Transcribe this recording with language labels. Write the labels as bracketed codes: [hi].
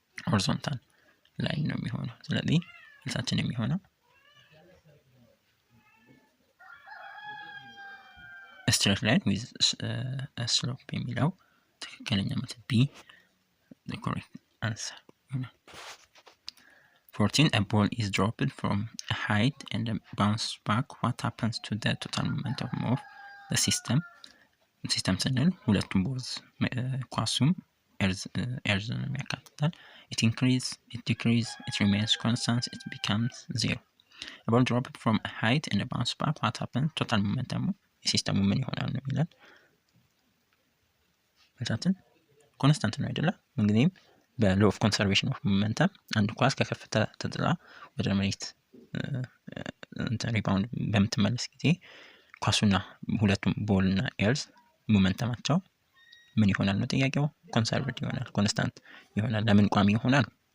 [am] ሆሪዞንታል ላይን ነው የሚሆነው። ስለዚህ መልሳችን የሚሆነው [en] straight line with a slope [am] የሚለው ትክክለኛ መልስ [en] B the correct answer. 14 a ball is dropped from a height and bounces back. What happens to the total momentum of the system? [am] ሲስተም ስንል ሁለቱም ቦልዝ ኳሱም ኤርዝንም ያካትታል። [en] it increases, it decreases, it remains constant, it becomes zero. a ball dropped from a height and bounces back. what happens? total momentum [am] የሲስተሙ ምን ይሆናል ነው የሚለን። መልሳችን ኮንስታንት ነው አይደለ? እንግዲህም በሎ ኦፍ ኮንሰርቬሽን ኦፍ ሞመንተም አንድ ኳስ ከከፍታ ተጥላ ወደ መሬት ሪባውንድ በምትመለስ ጊዜ ኳሱና ሁለቱም ቦልና ኤርዝ ሞመንተማቸው ምን ይሆናል ነው ጥያቄው። ኮንሰርቭድ ይሆናል፣ ኮንስታንት ይሆናል። ለምን ቋሚ ይሆናል?